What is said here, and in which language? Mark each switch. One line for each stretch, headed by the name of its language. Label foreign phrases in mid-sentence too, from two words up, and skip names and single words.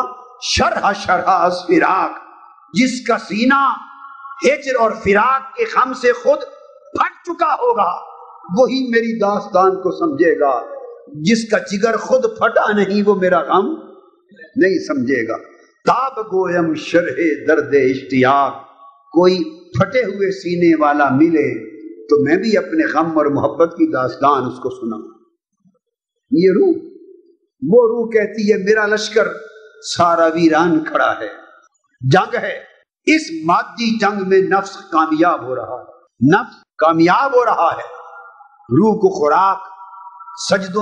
Persian: شرح شرح از فراق،
Urdu: جس کا سینہ ہجر اور فراق کے غم سے خود پھٹ چکا ہوگا وہی میری داستان کو سمجھے گا، جس کا جگر خود پھٹا نہیں وہ میرا غم نہیں سمجھے گا۔
Persian: تاب گویم شرح درد اشتیاق،
Urdu: کوئی پھٹے ہوئے سینے والا ملے تو میں بھی اپنے غم اور محبت کی داستان اس کو سناؤں۔ یہ روح، وہ روح کہتی ہے میرا لشکر سارا ویران کھڑا ہے، جنگ ہے، اس مادی جنگ میں نفس کامیاب ہو رہا ہے، نفس کامیاب ہو رہا ہے، روح کو خوراک سجدوں